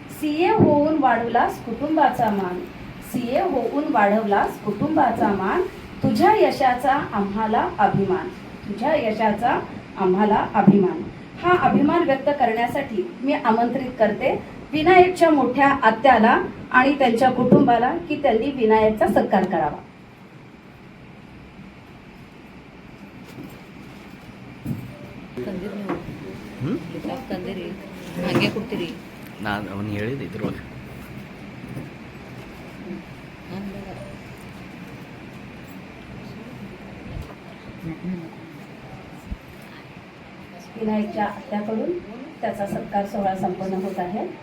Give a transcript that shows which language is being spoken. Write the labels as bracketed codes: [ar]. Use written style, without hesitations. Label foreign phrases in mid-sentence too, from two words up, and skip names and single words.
[mr] सीए होऊन वाढवलास कुटुंबाचा मान, सीए होऊन वाढवलास कुटुंबाचा मान. तुझ्या यशाचा आम्हाला अभिमान, तुझ्या यशाचा आम्हाला अभिमान. हा अभिमान व्यक्त करण्यासाठी मी आमंत्रित करते विनायकच्या मोठ्या आत्याला आणि त्यांच्या कुटुंबाला की त्यांनी विनायकचा सत्कार करावा. [kn] ಹಂಗೆ ಕೊಡ್ತೀರಿ ನಾನು ಅವನು ಹೇಳಿದೆ ಇದ್ರೊಳಗೆ. [mr] विनायकच्या आत्याकडून त्याचा सत्कार सोहळा संपन्न होत आहे.